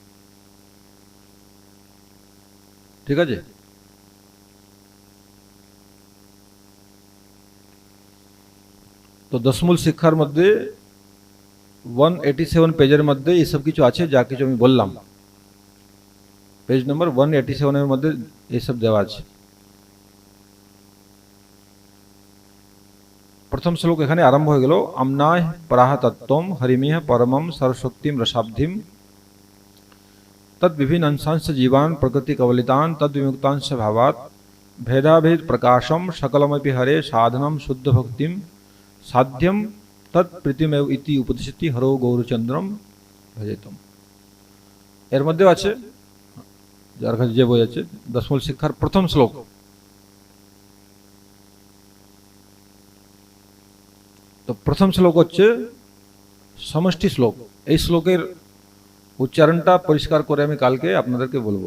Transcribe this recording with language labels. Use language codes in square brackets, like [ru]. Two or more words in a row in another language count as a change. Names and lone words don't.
[bn] ঠিক আছে, তো দশমূল শিক্ষার মধ্যে 187 পেজের মধ্যে এইসব কিছু আছে, যা কিছু আমি বললাম। পেজ নম্বর 187 এর মধ্যে এইসব দেওয়া আছে। প্রথম শ্লোক এখানে আরম্ভ হয়ে গেল, [sa] আমনায় পরাহ তত্ত্বম হরিমিহ পরমম সরস্বতীম রসাব্ধিম तद विभिन्न अंशांश जीवान प्रकृति कवलितान तद विमुक्तांश भावात भेदाभेद प्रकाशम सकलमपि हरे साधनम शुद्ध भक्तिम साध्यम तत्प्रीतिमेव इति उपदिशति हरो गौरचंद्रम भजेतम। [bn] এর মধ্যে আছে, যার কাছে যে বই আছে, দশমূল শিক্ষার প্রথম শ্লোক। তো প্রথম শ্লোক হচ্ছে সমষ্টি শ্লোক। এই শ্লোকের উচ্চারণটা পরিষ্কার করে আমি কালকে আপনাদেরকে বলবো।